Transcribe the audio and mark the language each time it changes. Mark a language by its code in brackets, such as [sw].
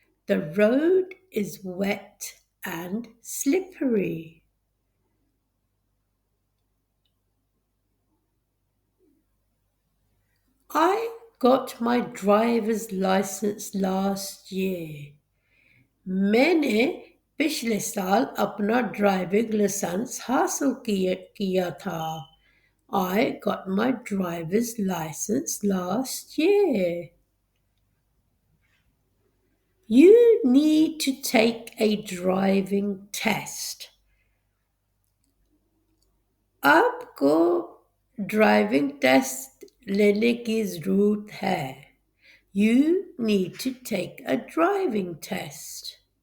[en] The road is wet and slippery. I got my driver's license last year. [hi] मैंने पिछले साल अपना driving licence हासिल किया था. [en] I got my driver's license last year. You need to take a driving test. [hi] आपको driving test लेने की ज़रूरत है. [en] You need to take a driving test.